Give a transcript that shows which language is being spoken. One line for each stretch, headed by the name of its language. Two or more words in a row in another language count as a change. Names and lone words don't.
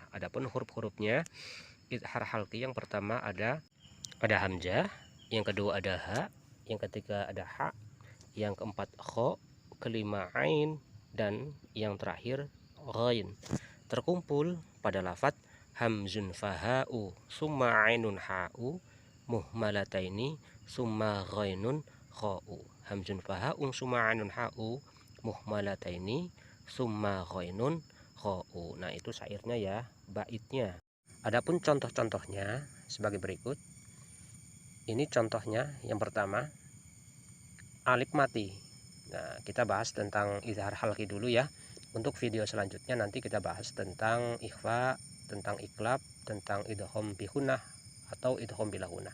Indonesian: Adapun huruf-hurufnya izhar halqi, yang pertama ada hamzah, yang kedua ada ha, yang ketiga ada ha, yang keempat kha, kelima ain, dan yang terakhir ghain. Terkumpul pada lafaz
Arabic: همز فهاء ثم عين حاء مهملتين ثم غين خاء. همز فهاء ثم عين حاء مهملتين ثم غين خاء.
Indonesian: Nah, itu syairnya ya, baitnya. Adapun contoh-contohnya sebagai berikut. Ini contohnya, yang pertama alif mati. Nah, kita bahas tentang izhar halqi dulu ya. Untuk video selanjutnya nanti kita bahas tentang ikhfa, tentang iklab, tentang idgham bihunah atau idgham bilahunah.